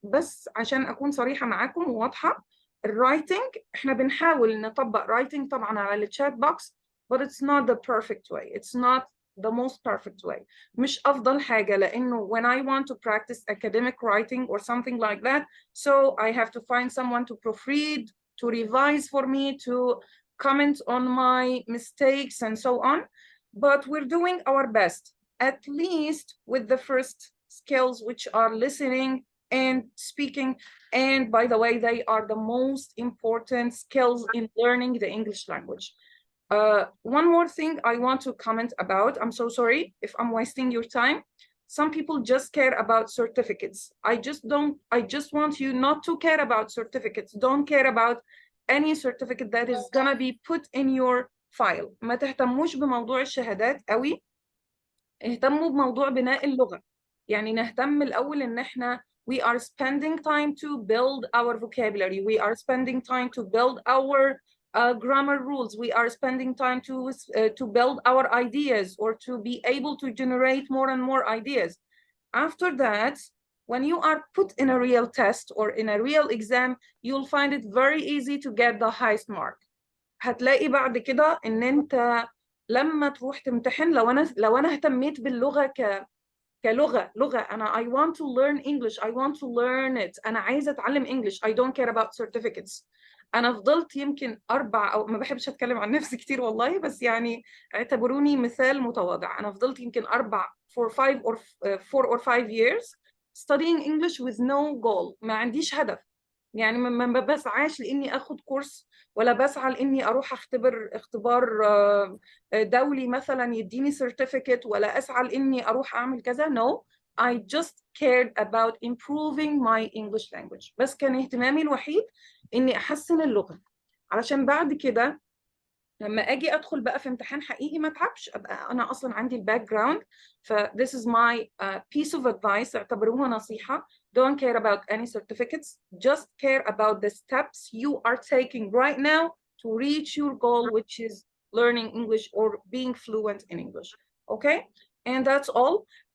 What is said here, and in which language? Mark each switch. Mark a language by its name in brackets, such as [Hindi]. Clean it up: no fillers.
[Arabic] بس عشان أكون صريحة معاكم وواضحة، الرايتنج إحنا بنحاول نطبق رايتنج طبعا على الشات بوكس، [English] but it's not the perfect way. It's not the most perfect way. [Arabic] مش أفضل حاجة، لأنه [English] when I want to practice academic writing or something like that, so I have to find someone to proofread, to revise for me, to comment on my mistakes and so on. But we're doing our best, at least with the first skills, which are listening and speaking. And by the way, they are the most important skills in learning the English language. One more thing I want to comment about. I'm so sorry if I'm wasting your time. Some people just care about certificates. I just want you not to care about certificates. Don't care about any certificate that is gonna be put in your file. [Arabic] ما تهتموش بموضوع الشهادات قوي، اهتموا بموضوع بناء اللغة. يعني نهتم الأول إن إحنا [English] we are spending time to build our vocabulary, we are spending time to build our grammar rules, we are spending time to build our ideas or to be able to generate more and more ideas. After that, when you are put in a real test or in a real exam, you'll find it very easy to get the highest mark. [Arabic] هتلاقي بعد كده إن أنت لما تروح تمتحن، لو أنا اهتميت باللغة كلغة أنا [English] I want to learn English, I want to learn it، [Arabic] أنا عايزة أتعلم English، [English] I don't care about certificates. [Arabic] أنا فضلت يمكن 4 أو ما بحبش أتكلم عن نفسي كتير والله، بس يعني اعتبروني مثال متواضع. أنا فضلت يمكن [English] 4 or 5 years studying English with no goal. [Arabic] ما عنديش هدف، يعني ما بسعاش لإني أخد كورس، ولا بسعى لإني أروح اختبار دولي مثلا يديني certificate، ولا أسعى لإني أروح أعمل كذا. [English] No, I just cared about improving my English language. [Arabic] بس كان اهتمامي الوحيد إني أحسن اللغة، علشان بعد كده لما أجي أدخل بقى في امتحان حقيقي ما أتعبش، أبقى أنا أصلا عندي الباك جراوند. [English] ف this is my piece of advice، [Arabic] اعتبروها نصيحة. [English] Don't care about any certificates. Just care about the steps you are taking right now to reach your goal, which is learning English or being fluent in English. Okay? And that's all.